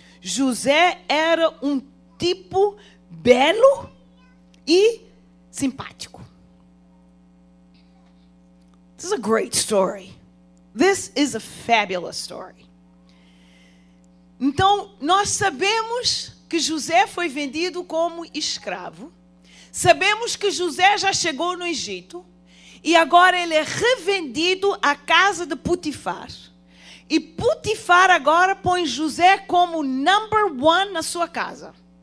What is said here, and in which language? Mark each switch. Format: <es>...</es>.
<pt>José era um tipo belo e simpático.</pt> <en>This is a great story. This is a fabulous story.</en> <pt>Então, nós sabemos que José foi vendido como escravo. Sabemos que José já chegou no Egito. E agora ele é revendido à casa de Potifar. E Potifar agora põe José como</pt> <en>number 1</en> <pt>na sua casa.</pt>